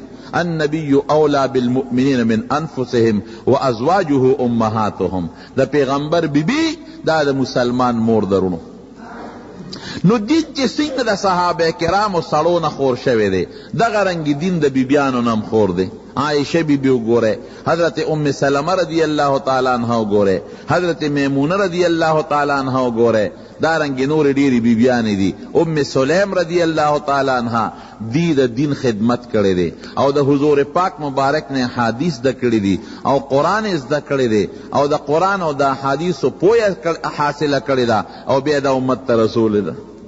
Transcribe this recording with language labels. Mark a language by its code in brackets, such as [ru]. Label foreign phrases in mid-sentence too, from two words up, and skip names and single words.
[ar] النبی اولا بالمؤمنین من انفسهم وازواجه امهاتهم. [ps] د پیغمبر بیبی دا د مسلمان مور درونو. نو دین چې څنګه د صحابه کرامو سړو نه خور شوی دی دغه رنګ دین د بیبیانو نه هم خور دی. عائشہ بیبی وګوره، حضرت ام سلمہ [ar] رضی اللہ تعالی عنہ [ps] وګوره، حضرت میمونہ [ar] رضی اللہ تعالی عنہ [ps] وګوره، دارنګ نور ډیری بیبیانې دي. ام سلیم [ar] رضی اللہ تعالی عنہ [ps] دی د دین خدمت کړی دی او د حضور پاک مبارک نے حدیث د کړی دی او قرآن زده کړی دی او د قرآن او د حدیثو پوهه حاصله کړی ده او بیا د امت ته رسول ده.